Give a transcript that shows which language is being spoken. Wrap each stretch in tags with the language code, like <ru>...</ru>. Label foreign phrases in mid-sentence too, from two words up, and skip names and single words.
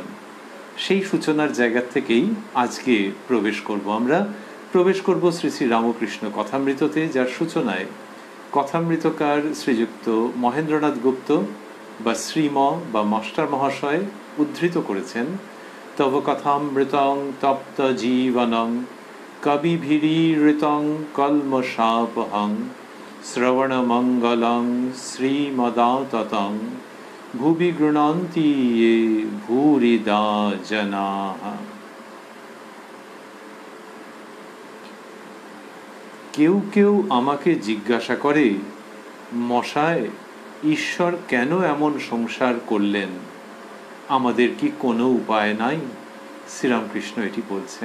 <bn>সেই সূচনার জায়গা থেকেই আজকে আমরা প্রবেশ করব শ্রী শ্রী রামকৃষ্ণ কথামৃততে, যার সূচনায় কথামৃতকার শ্রীযুক্ত মহেন্দ্রনাথ গুপ্ত বা শ্রীম বা মাস্টার মহাশয় উদ্ধৃত করেছেন,</bn> <sa>তব কথামৃতং তপ্ত জীবনং কবিভিরীৃতং কলমশাপহং শ্রবণমঙ্গলং শ্রীমদাততং ভুবি গৃণন্তি য়ে ভূরিদা জনাঃ।</sa> <bn>কেউ কেউ আমাকে জিজ্ঞাসা করে, মশায়, ঈশ্বর কেন এমন সংসার করলেন? আমাদের কি কোনো উপায় নাই? শ্রীরামকৃষ্ণ এটি বলছেন।</bn>